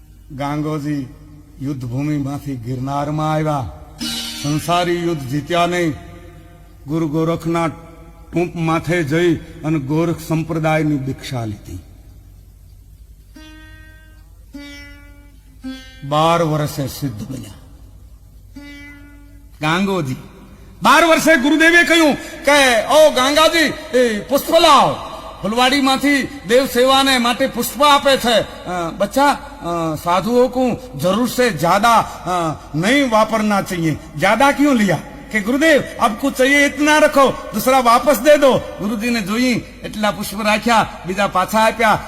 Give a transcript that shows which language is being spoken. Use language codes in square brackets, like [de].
[gu] ગાંગોજી યુદ્ધ ભૂમિમાંથી ગિરનારમાં આવ્યા, સંસારી યુદ્ધ જીત્યા નહીં, ગુરુ ગોરખના ટૂંપ માથે જઈ અને ગોરખ સંપ્રદાયની દીક્ષા લીધી. 12 વર્ષે સિદ્ધ બન્યા ગાંગોજી. 12 વર્ષે ગુરુદેવે કહ્યું કે ઓ ગાંગાજી એ પુષ્પ લાવ. ફુલવાડીમાંથી દેવ સેવાને માટે પુષ્પ આપે છે. [hi] બચ્ચા साधुओं को जरूर से ज्यादा नहीं वापरना चाहिए. ज्यादा क्यों लिया कि गुरुदेव अब कुछ चाहिए इतना रखो, दूसरा वापस दे दो. गुरुजी ने [gu] જોઈ એટલા પુષ્પ રાખ્યા, બીજા પાછા આપ્યા.